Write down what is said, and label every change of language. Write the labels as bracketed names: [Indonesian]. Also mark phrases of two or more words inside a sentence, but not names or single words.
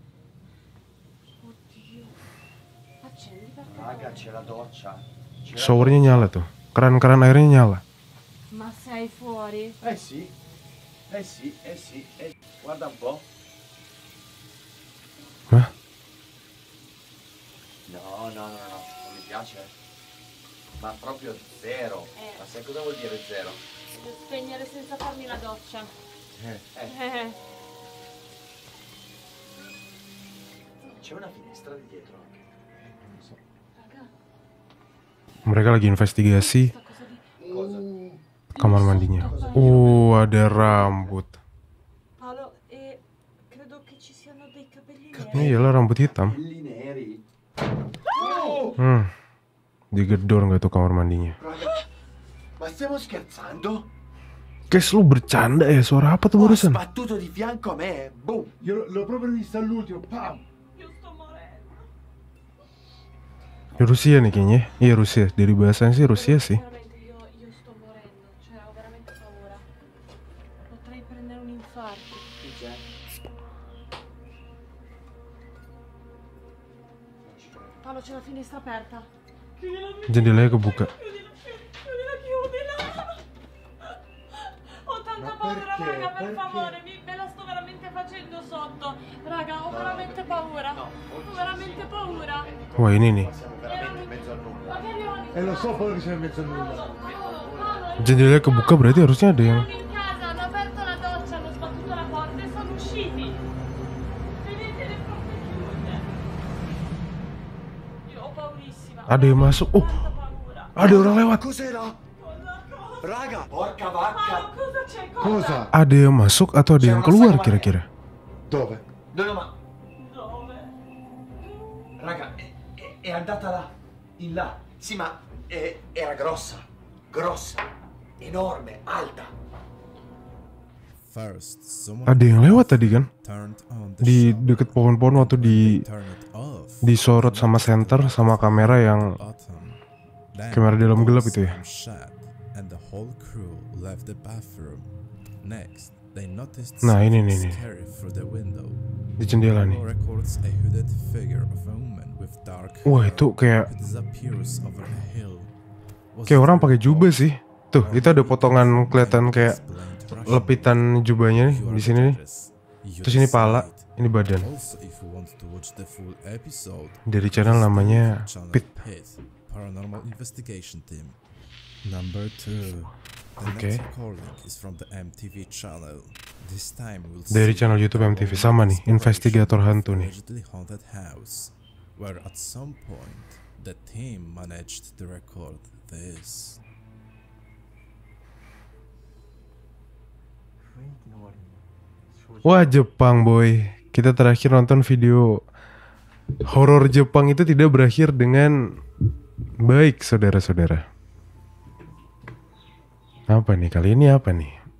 [Indonesian] Showernya nyala tuh, keran airnya nyala. Hah? [Italian] No, non mi piace. Ma proprio zero. Ma sai cosa vuol dire zero? Devo spegnere senza farmi la doccia. C'è una finestra di dietro anche. [Indonesian] Mereka lagi investigasi kamar mandinya. Ada rambut. [Italian] Paolo, credo che ci siano dei capelli [Indonesian] Ini iyalah rambut hitam. Digedor nggak tuh kamar mandinya? [Italian] Ma stiamo scherzando? [Indonesian] Guys, lu bercanda ya? Suara apa tuh barusan? [Italian] Sbattuto di fianco a me. Boom. Io l'ho proprio visto all'ultimo. Pam. Io sto morendo. [Indonesian] Di Rusia nih kayaknya. Iya Rusia. Dari bahasanya sih Rusia sih. [Italian] Io sto morendo. Cioè, ho veramente paura. Potrei prendere un infarto. Paolo, c'è la finestra aperta. [Indonesian] Jendelanya kebuka. [Italian] Chiudila. Ho tanta paura, raga, per favore, me la sto veramente facendo sotto. Raga, ho veramente paura. Ho veramente paura. [Indonesian] Wah, ini nih. [Italian] Lo so quello che c'è in mezzo a nulla. [Indonesian] Jendelanya kebuka berarti harusnya ada yang... [Italian] In casa hanno aperto la doccia, hanno sbattuto la porta e sono usciti. Vedete le porte chiuse. Io ho paurissima. [Indonesian] Ada yang masuk. Ada orang lewat. [Italian] Cos'era? Raga, porca vacca. Paolo, cosa c'è? Cosa? [Indonesian] Ada yang masuk atau ada yang keluar kira-kira? [Italian] Dove? No, ma Dove? raga, è andata là, in là. Sì, ma era grossa, enorme, alta. [English] First, [Indonesian] Ada yang lewat tadi kan? [English] turned on the [Indonesian] Di [English] shower, [Indonesian] deket pohon-pohon waktu [English] then they turned it off. [Indonesian] disorot sama senter sama kamera yang [English] Bottom. Then [Indonesian] kamera dalam gelap [English] doors [Indonesian] itu ya. [English] slammed shut, and the whole crew left the bathroom. Next, they noticed [Indonesian] Nah, ini [English] something [Indonesian] nih. [English] scary through the window. [Indonesian] Di jendela nih. [English] Camera records a hooded figure of a woman with dark [Indonesian] Wah, [English] hair [Indonesian] itu kayak [English] who disappears over a hill. Was [Indonesian] kayak orang [English] very [Indonesian] pakai jubah [English] tall, [Indonesian] sih. Tuh, itu ada potongan kelihatan kayak [English] explained Russian. [Indonesian] lepitan jubahnya nih [English] If you [Indonesian] di [English] are [Indonesian] sini nih. [English] curious, you [Indonesian] Terus ini pala, [English] decide. [Indonesian] ini badan. [English] Also, if you want to watch the full episode, [Indonesian] Dari channel [English] visit [Indonesian] namanya [English] the channel Pit. Paranormal Investigation Team. Number 2. The [Indonesian] Oke. [English] next recording is from the MTV channel. This time we'll [Indonesian] Dari [English] see [Indonesian] channel YouTube [English] the [Indonesian] MTV. [English] whole [Indonesian] Sama nih, [English] exploration [Indonesian] investigator [English] of [Indonesian] hantu nih. [English] allegedly haunted house, where at some point the team managed to record this. [Indonesian] Wah, Jepang boy. Kita terakhir nonton video horor Jepang itu tidak berakhir dengan baik, saudara-saudara. Apa nih kali ini apa nih?